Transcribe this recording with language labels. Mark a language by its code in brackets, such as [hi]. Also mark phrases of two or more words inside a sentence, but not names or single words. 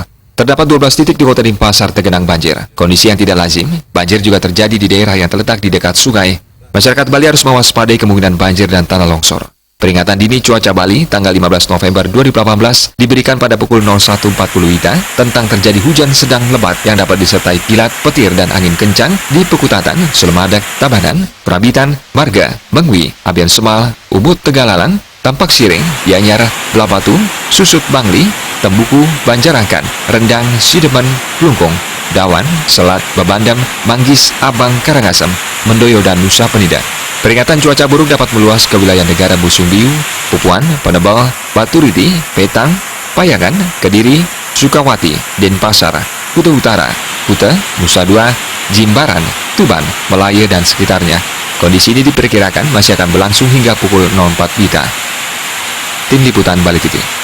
[id] Terdapat 12 titik di Kota Denpasar tergenang banjir. Kondisi yang tidak lazim, banjir juga terjadi di daerah yang terletak di dekat sungai. Masyarakat Bali harus mewaspadai kemungkinan banjir dan tanah longsor. Peringatan dini cuaca Bali tanggal 15 November 2018 diberikan pada pukul 01.40 WITA tentang terjadi hujan sedang lebat yang dapat disertai kilat, petir, dan angin kencang di Pekutatan, Sulemadak, Tabanan, Prabitan, Marga, Bengwi, Abian Semal, Ubud, Tegalalan, Tampak Siring, Gianyar, Blabatu, Susut Bangli, Tembuku, Banjarangkan, Rendang, Sidemen, Plungkung, Dawan, Selat, Babandam, Manggis, Abang, Karangasem, Mendoyo, dan Nusa Penida. Peringatan cuaca buruk dapat meluas ke wilayah negara Busumbiu, Pupuan, Panebal, Baturiti, Petang, Payangan, Kediri, Sukawati, Denpasar, Kuta Utara, Kuta, Nusa Dua, Jimbaran, Tuban, Melaya, dan sekitarnya. Kondisi ini diperkirakan masih akan berlangsung hingga pukul 04 WITA. Tim Liputan Bali TV.